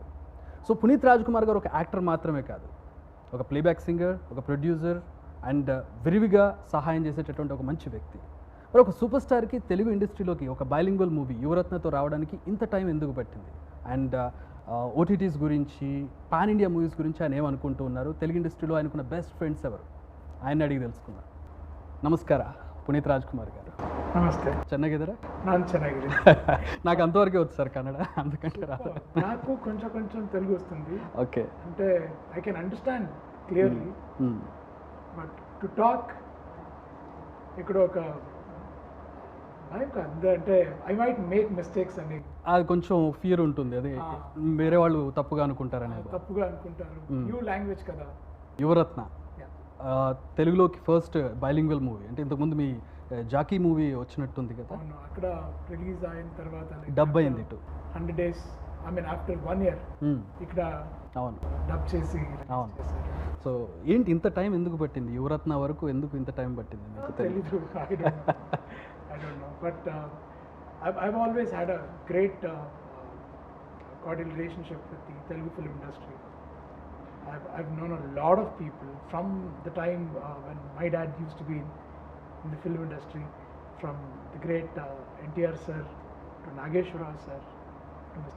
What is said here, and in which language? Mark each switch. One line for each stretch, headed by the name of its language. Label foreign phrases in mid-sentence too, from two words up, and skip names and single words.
Telugu: సో పునీత్ రాజ్ కుమార్ గారు ఒక యాక్టర్ మాత్రమే కాదు, ఒక
English: playback singer,
Telugu: ఒక ప్రొడ్యూసర్ అండ్ విరివిగా సహాయం చేసేటటువంటి ఒక మంచి వ్యక్తి. మరి ఒక సూపర్ స్టార్కి తెలుగు ఇండస్ట్రీలోకి ఒక
English: bilingual movie
Telugu: యువరత్నతో రావడానికి ఇంత టైం ఎందుకు పట్టింది? అండ్ ఓటీటీస్ గురించి,
English: pan India movies
Telugu: గురించి ఆయన ఏమనుకుంటూ ఉన్నారు, తెలుగు ఇండస్ట్రీలో ఆయనకున్న
English: best friends
Telugu: ఎవరు, ఆయన అడిగి తెలుసుకుందాం.
Kannada: ನಮಸ್ಕಾರ ಪುನೀತ್ ರಾಜ್ಕುಮಾರ್ గారు. ನಮಸ್ತೆ. ಚೆನ್ನಾಗಿದ್ದೀರಾ? ನಾನು ಚೆನ್ನಾಗಿದ್ದೀನಿ.
Telugu: నాకు అంతవరకే వచ్చు సార్ కన్నడ, అందుకంటే రాదు. నాకు కొంచెం తెలుగు వస్తుంది. ఓకే.
English: అంటే I can understand clearly, but to talk
Telugu: ఇక్కడ ఒక భయం కాదు, అంటే
English: I might make mistakes అని
Telugu: అది కొంచెం ఫియర్ ఉంటుంది, అది వేరే వాళ్ళు తప్పుగా అనుకుంటారనేది. తప్పుగా అనుకుంటారు.
English: new language
Telugu: కదా యువరత్న. తెలుగులోకి
English: first bilingual movie,
Telugu: అంటే ఇంతకుముందు మీ జాకీ మూవీ వచ్చినట్టుంది కదా? అవును, అక్కడ రిలీజ్ అయిన తర్వాత డబ్ అయింది ఇటు
English: 100 days, I mean after 1 year ఇక్కడ
Telugu: అవును డబ్ చేసి. అవును. సో ఏంటి ఇంత టైం ఎందుకు పట్టింది? యువరత్న వరకు ఎందుకు ఇంత టైం పట్టింది మీకు? తెలీదు,
English: I don't know, but I've always had a great cordial relationship with the Telugu film industry. I've known a lot of people from the time when my dad used to be in the film industry, from the great NTR sir to Nageshwara sir to Mr.